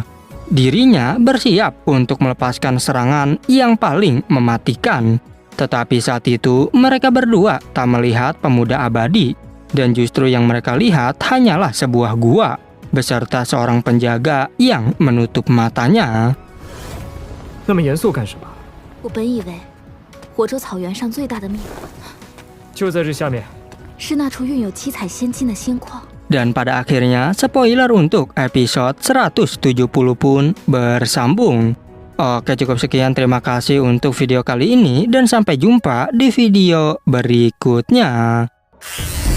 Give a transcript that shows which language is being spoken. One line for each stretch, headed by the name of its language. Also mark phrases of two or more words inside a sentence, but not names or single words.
Indonesian: Dirinya bersiap untuk melepaskan serangan yang paling mematikan. Tetapi saat itu mereka berdua tak melihat pemuda abadi. Dan justru yang mereka lihat hanyalah sebuah gua beserta seorang penjaga yang menutup matanya.
Chinese: 那么严肃干什么？我本以为火州草原上最大的秘就在这下面。是那处蕴有七彩仙金的仙矿。
Indonesian: Dan pada akhirnya spoiler untuk episode 170 pun bersambung. Oke, cukup sekian, terima kasih untuk video kali ini dan sampai jumpa di video berikutnya.